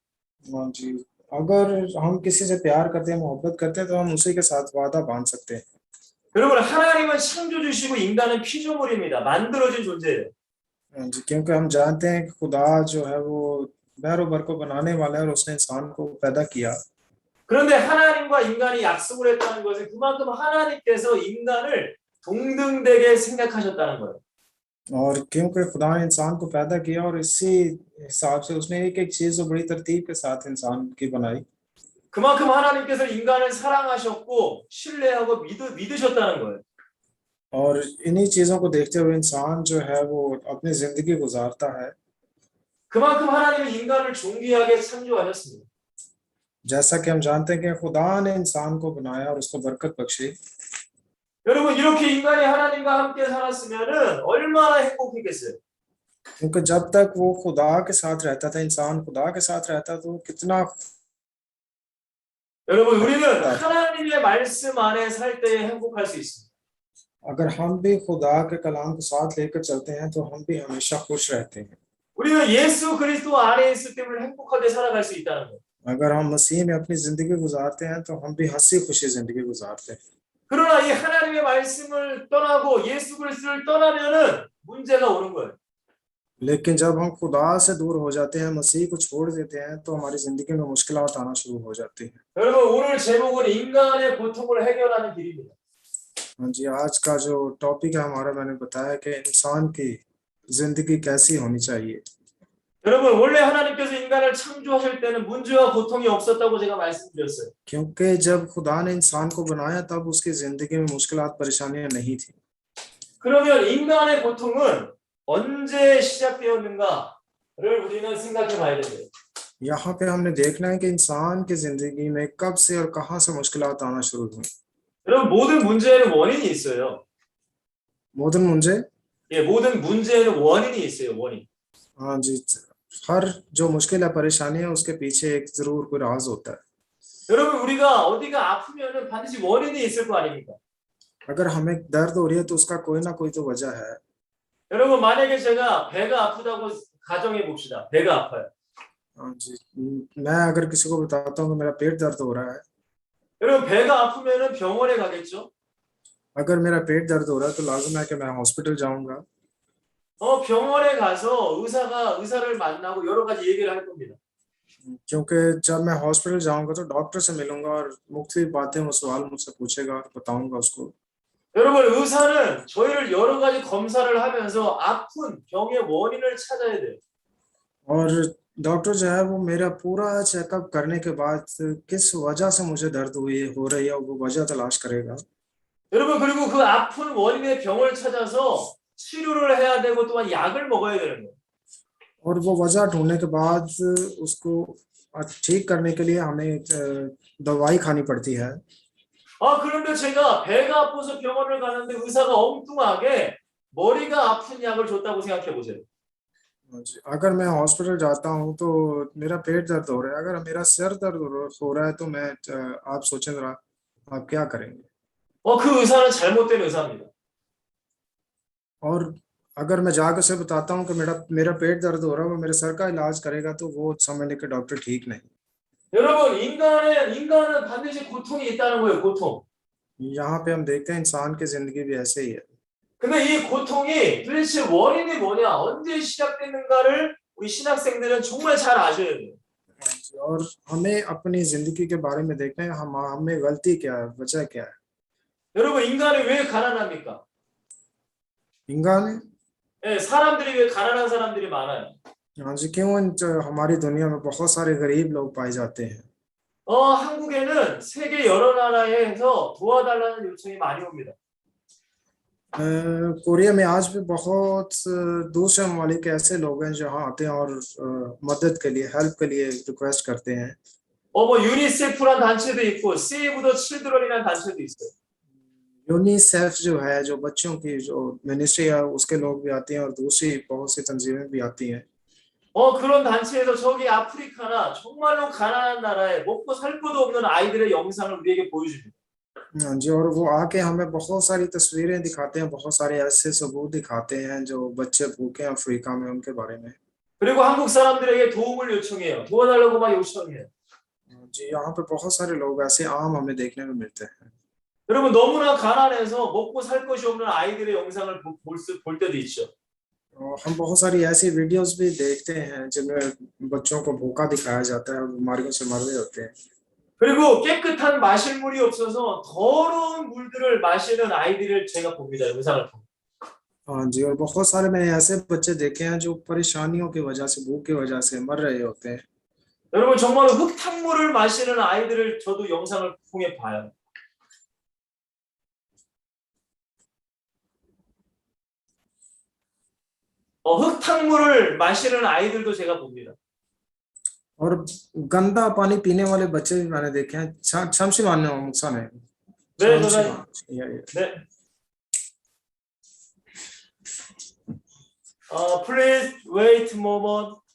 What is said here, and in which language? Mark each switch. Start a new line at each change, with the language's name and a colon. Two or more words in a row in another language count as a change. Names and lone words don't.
Urdu: جی، اگر ہم کسی سے پیار کرتے ہیں، محبت کرتے ہیں تو ہم اسی کے ساتھ وعدہ باندھ سکتے ہیں.
Korean: 여러분 하나님은 창조주시고 인간은 피조물입니다. 만들어진 존재예요.
Urdu: جی، کیونکہ ہم جانتے ہیں کہ خدا جو ہے وہ بیروبر کو بنانے والا ہے اور اس نے انسان کو پیدا کیا.
Korean: 그런데 하나님과 인간이 약속을 했다는 것은 그만큼 하나님께서 인간을 동등되게 생각하셨다는 거예요.
Urdu: اور کیونکہ خدا نے انسان کو پیدا کیا اور اسی حساب سے اس نے ایک ایک چیز بڑی ترتیب کے ساتھ انسان کی بنائی.
Korean: 그만큼 하나님께서 인간을 사랑하셨고 신뢰하고 믿으셨다는 거예요.
Urdu: اور انہی چیزوں کو دیکھتے ہوئے انسان جو ہے وہ اپنی زندگی گزارتا ہے.
Korean: 그만큼 하나님은 인간을 존귀하게 창조하셨습니다.
Urdu: جیسا کہ ہم جانتے ہیں کہ خدا نے انسان کو بنایا اور اس کو برکت بخشی.
Korean: 여러분 이렇게 인간이 하나님과 함께 살았으면은 얼마나 행복했겠어요.
Urdu: کیونکہ جب تک وہ خدا کے ساتھ رہتا تھا، انسان خدا کے ساتھ رہتا تو کتنا.
Korean: 여러분 우리는 하나님의 말씀 안에 살 때에 행복할 수 있습니다.
Urdu: اگر ہم بھی خدا کے کلام کو ساتھ لے کر چلتے ہیں تو ہم بھی ہمیشہ خوش رہتے ہیں.
Korean: 우리는 예수 그리스도 안에 있을 때문에 행복하게 살아갈 수 있다는 거예요.
Urdu: اگر ہم مسیح میں اپنی زندگی گزارتے ہیں تو ہم بھی ہنسی خوشی زندگی گزارتے ہیں.
Korean: 그러나 이 하나님의 말씀을 떠나고 예수 그리스도를 떠나면은 문제가 오는 거예요.
Urdu: لیکن جب ہم خدا سے دور ہو جاتے ہیں، مسیح کو چھوڑ دیتے ہیں، تو ہماری زندگی میں مشکلات آنا شروع ہو جاتی ہیں.
Korean: 여러분 오늘 제목은 인간의 고통을 해결하는 길입니다.
Urdu: ہاں جی، آج کا جو ٹاپک ہے ہمارا، میں نے بتایا کہ انسان کی زندگی کیسی ہونی چاہیے.
Korean: 여러분 원래 하나님께서 인간을 창조하실 때는 문제와 고통이 없었다고 제가 말씀드렸어요.
Urdu: کیونکہ جب خدا نے انسان کو بنایا تب اس کی زندگی میں مشکلات پریشانیاں نہیں تھی.
Korean: 그러면 인간의 고통은 언제 시작되었는가를 우리는 생각해 봐야 돼요.
Urdu: یہاں پہ ہم نے دیکھنا ہے کہ انسان کی زندگی میں کب سے اور کہاں سے مشکلات آنا شروع ہوئی.
Korean: 여러분 모든 문제에는 원인이 있어요. मोदन मुंजे, 예, 모든 문제에는 원인이 있어요. 원인.
Urdu: ہاں جی، ہر جو مشکل ہے، پریشانی ہے، اس کے پیچھے ایک ضرور کوئی راز ہوتا ہے.
Korean: 여러분 우리가 어디가 아프면은 반드시 원인이 있을 거 아닙니까?
Urdu: اگر ہمیں درد ہو رہی ہے تو اس کا کوئی نہ کوئی تو وجہ ہے.
Korean: 여러분 만약에 제가 배가 아프다고 가정해 봅시다. 배가 아파요.
Urdu: ہاں جی، میں اگر کسی کو بتاتا ہوں کہ میرا پیٹ درد ہو رہا ہے,
Korean: 여러분 배가 아프면은 병원에 가겠죠?
Urdu: اگر میرا پیٹ درد ہو رہا ہے تو لازم ہے کہ میں ہسپتال جاؤں گا.
Korean: 병원에 가서 의사를 만나고 여러 가지 얘기를 할 겁니다.
Urdu: کیونکہ جب میں ہسپتال جاؤں گا تو ڈاکٹر سے ملوں گا اور مختلف باتیں، وہ سوال مجھ سے پوچھے گا اور بتاؤں گا اس کو.
Korean: 여러분 의사는 저희를 여러 가지 검사를 하면서 아픈 병의 원인을 찾아야 돼요.
Urdu: اور ڈاکٹر جو ہے وہ میرا پورا چیک اپ کرنے کے بعد کس وجہ سے مجھے درد ہو رہی ہے، وہ وجہ تلاش کرے گا.
Korean: 여러분 그리고 그 아픈 원인의 병을 찾아서 치료를 해야 되고 또한 약을 먹어야 되는 거예요.
Urdu: اور وہ وجہ ڈھونڈنے کے بعد اس کو ٹھیک کرنے کے لیے ہمیں دوائی کھانی پڑتی ہے.
Korean: 그런데 제가 배가 아파서 병원을 가는데 의사가 엉뚱하게 머리가 아픈 약을 줬다고 생각해 보세요.
Urdu: اگر میں ہسپتال جاتا ہوں تو میرا پیٹ درد ہو رہا ہے، اگر میرا سر درد ہو رہا ہے تو میں آپ سوچیں ذرا، آپ کیا کریں گے?
Korean: 그 의사는 잘못된 의사입니다.
Urdu: اور اگر میں جا کر اسے بتاتا ہوں کہ میرا پیٹ درد ہو رہا ہے، وہ میرے سر کا علاج کرے گا، تو وہ سمجھنے کے ڈاکٹر ٹھیک نہیں.
Korean: 여러분 인간은 반드시 고통이 있다는 거예요. 고통.
Urdu: یہاں پہ ہم دیکھتے ہیں انسان کی زندگی بھی ایسے ہی ہے.
Korean: 근데 이 고통이 도대체 원인이 뭐냐, 언제 시작됐는가를 우리 신학생들은 정말 잘 아셔야 돼요.
Urdu: اور ہمیں اپنی زندگی کے بارے میں دیکھنا ہے، ہمیں غلطی کیا ہے، وجہ کیا ہے.
Korean: 여러분 인간이 왜 가난합니까?
Urdu: इंसान,
Korean: 사람들이 왜 가난한 사람들이 많아요?
Urdu: ہاں جی، کیوں ہماری دنیا میں بہت سارے غریب لوگ پائے جاتے ہیں.
Korean: 한국에는 세계 여러 나라에서 도와달라는 요청이 많이 옵니다.
Urdu: کوریا میں آج بھی بہت دوسرے ممالک کے ایسے لوگ ہیں جو یہاں آتے ہیں اور مدد کے لیے، ہیلپ کے لیے ریکویسٹ کرتے ہیں.
Korean: 뭐 유니세프라는 단체도 있고 세이브 더 칠드런이라는 단체도 있어요.
Urdu: یونیسف جو ہے، جو بچوں کی جو منسٹری ہے، اس کے لوگ بھی آتے ہیں اور دوسری بہت سی تنظیمیں بھی آتی ہیں.
Korean: 그런 단체에서 저기 아프리카나 정말로 가난한 나라에 먹고 살 것도 없는 아이들의 영상을 우리에게 보여줍니다.
Urdu: ہاں جی، اور وہ آ کے ہمیں بہت ساری تصویریں دکھاتے ہیں، بہت سارے ایسے ثبوت دکھاتے ہیں جو بچے بھوکے ہیں افریقہ میں، ان کے بارے میں.
Korean: 그리고 한국 사람들에게 도움을 요청해요. 도와달라고 막 요청해요.
Urdu: جی، یہاں پہ بہت سارے لوگ ایسے عام ہمیں دیکھنے میں ملتے ہیں.
Korean: 여러분 너무나 가난해서 먹고 살 것이 없는 아이들의 영상을 볼 때도 있죠.
Urdu: ہم بہت ساری ایسی ویڈیوز بھی دیکھتے ہیں جن میں بچوں کو بھوکا دکھایا جاتا ہے اور بیماریوں سے مر رہے ہوتے ہیں.
Korean: 그리고 깨끗한 마실 물이 없어서 더러운 물들을 마시는 아이들을 제가 봅니다. 영상을 보고.
Urdu: ہاں جی، اور بہت سارے میں نے ایسے بچے دیکھے ہیں جو پریشانیوں کی وجہ سے، بھوک کی وجہ سے مر رہے ہوتے ہیں.
Korean: 여러분 정말로 흙탕물을 마시는 아이들을 저도 영상을 통해 봐요. 흙탕물을 마시는 아이들도 제가 봅니다.
Urdu: اور گندا پانی پینے والے بچے بھی میں نے دیکھے ہیں.
Korean: 잠시만요, 목사님. 네, 잠시만. 예. 네.
English: Please wait a moment.